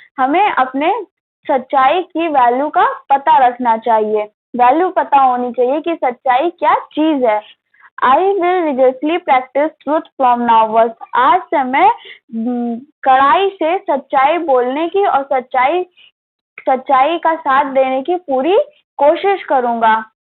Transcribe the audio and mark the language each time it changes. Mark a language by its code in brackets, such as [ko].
[hi] हमें अपने सच्चाई की वैल्यू का पता रखना चाहिए. वैल्यू पता होनी चाहिए कि सच्चाई क्या चीज है. [en] I will rigorously practice truth from now on. [hi] आज से मैं कड़ाई से सच्चाई बोलने की और सच्चाई का साथ देने की पूरी कोशिश करूंगा.